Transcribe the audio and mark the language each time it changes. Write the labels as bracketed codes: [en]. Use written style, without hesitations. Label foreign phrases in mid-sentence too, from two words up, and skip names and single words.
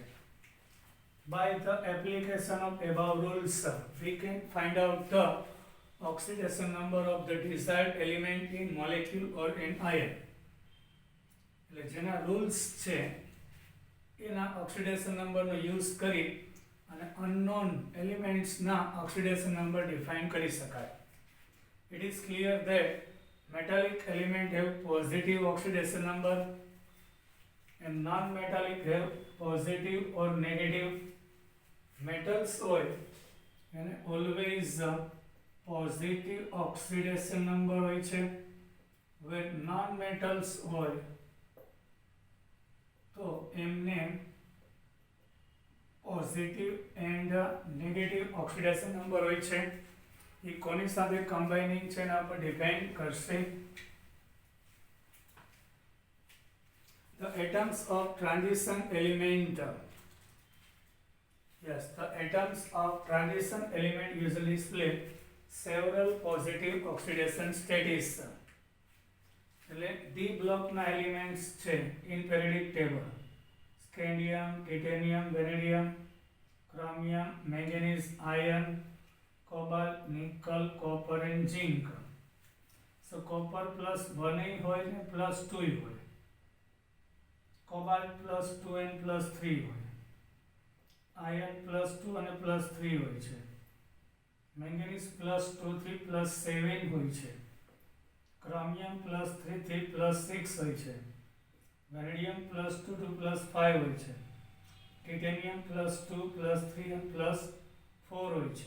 [en] by the application of above rules we can find out the oxidation number of the desired element in molecule or in ion. [gu] એટલે જેના રૂલ્સ છે એના ઓક્સિડેશન નંબરનો યુઝ કરી અને અનનોન એલિમેન્ટ્સના ઓક્સિડેશન નંબર ડિફાઇન કરી શકાય. [en] It is clear that metallic element have positive oxidation number and non-metallic have positive or negative. Metals [gu] હોય એને [en] always positive oxidation number [gu] હોય છે, [en] where non-metals [gu] હોય તો એમને [en] positive and negative oxidation number [gu] હોય છે. એ કોની સાથે કમ્બાઇનિંગ છે એના પર ડિપેન્ડ કરશે. [en] The atoms of transition element, yes, the atoms of transition element usually display several positive oxidation states. [gu] એટલે ડી બ્લોકના એલિમેન્ટ્સ છે [en] in periodic table: [gu] સ્કેન્ડિયમ, ટાઇટેનિયમ, વેનેડિયમ, ક્રોમિયમ, મેંગેનીઝ, આયર્ન, કોબાલ્ટ, નિકલ, [en] copper and zinc. [gu] સો કોપર +1 હોય ને +2 હોય, કોબાલ્ટ +2 અને +3 હોય, આયર્ન +2 અને +3 હોય છે, મેંગેનીઝ +2 થી +7 હોય છે, ક્રોમિયમ +3 થી +6 હોય છે, વેનેડિયમ +2 to +5 હોય છે, ટાઇટેનિયમ +2 +3 અને +4 હોય છે.